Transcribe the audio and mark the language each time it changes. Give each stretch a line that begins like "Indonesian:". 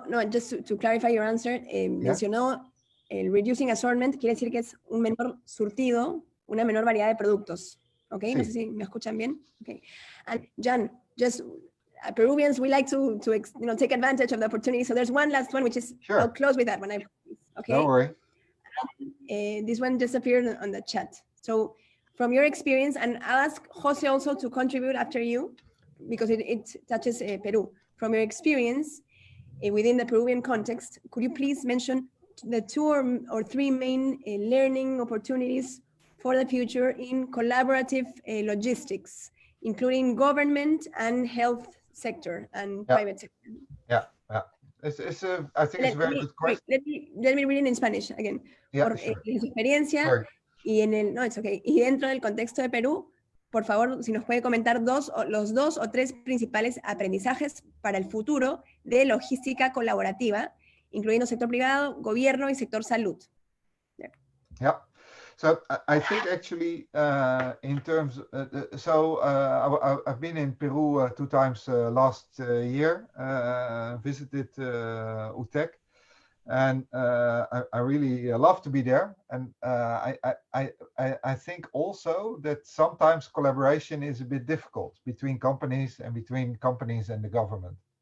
English: Just to clarify your answer,
Spanish: mencionó el
English: reducing assortment,
Spanish: quiere decir que es un menor surtido, una menor variedad de productos. Okay, sí. No sé si me escuchan bien.
English: Okay, and Jan, just Peruvians, we like to take advantage of the opportunity. So there's one last one, which is, sure. I'll close with that one. Okay. Don't worry. This one just appeared on the chat. So from your experience, and I'll ask Jose also to contribute after you, because it touches Peru. From your experience within the Peruvian context, could you please mention the 2 or 3 main learning opportunities for the future in collaborative logistics, including government and health sector and private sector? Yeah. I think it's a very good question. Let me read it in Spanish again. Yeah,
Spanish: Por,
English: sure.
Spanish: en su experiencia
English: Sorry.
Spanish: y en el, no,
English: it's okay.
Spanish: Y dentro del contexto de Perú, por favor, si nos puede comentar los 2 o 3 principales aprendizajes para el futuro de logística colaborativa, incluyendo sector privado, gobierno y sector salud.
English: Yeah. So I think actually in terms, I've been in Peru 2 times last year, visited UTEC, and I really love to be there. And I think also that sometimes collaboration is a bit difficult between companies and between companies and the government.